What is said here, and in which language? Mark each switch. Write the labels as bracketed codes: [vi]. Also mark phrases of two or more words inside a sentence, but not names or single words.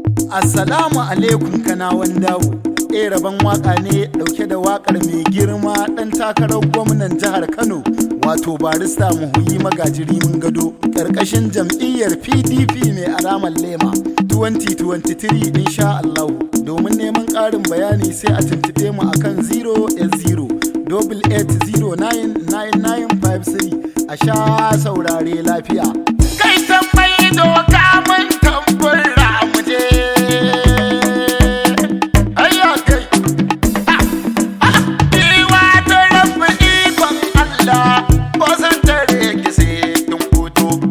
[ha] Assalamu alaikum, Kanawan Dawo. Eh, rabon waka ne ɗauke da wakar mai girma ɗan takarar gwamnan jihar Kano, wato Barista Muhuyi Magajiri Mun Gado, ƙarƙashin jam'iyyar P D P mai alamar lema, [en] twenty twenty-three [ar] إن شاء الله. [ha] Domin neman ƙarin bayani sai a tuntuɓe mu akan zero eight zero double eight zero nine nine nine five three. A sha saurare lafiya. Kai tambayi doka mun tambura mu je. Ayya kai. Ah, ah, ni wato rabbi ikon Allah, ko san tare ki sai kin fito.